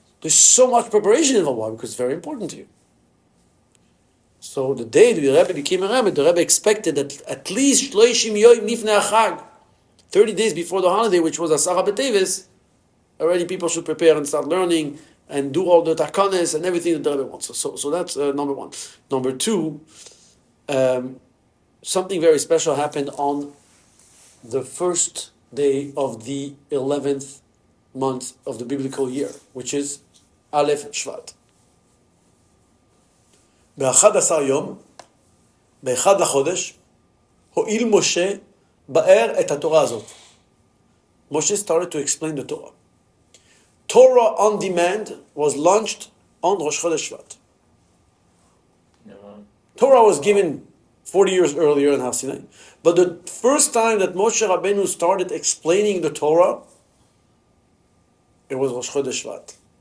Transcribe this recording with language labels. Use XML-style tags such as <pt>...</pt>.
<en>There's so much preparation involved. Why? Because it's very important to you. So the day the Rebbe became a Rebbe, the Rebbe expected that at least 30 days before the holiday, which was Asara B'Teves, already people should prepare and start learning and do all the takanes and everything that the Rebbe wants. So that's number one. Number two, something very special happened on the first day of the 11th month of the biblical year, which is Aleph Shvat.</en> <he>ב-11 יום, ב-1 לחודש, הואיל משה באר את התורה הזאת.</he> <en>Moshe started to explain the Torah. Torah on demand was launched on Rosh Chodesh Shvat. Torah was given 40 years earlier in Har Sinai, but the first time that Moshe Rabbeinu started explaining the Torah, it was Rosh Chodesh Shvat.</en>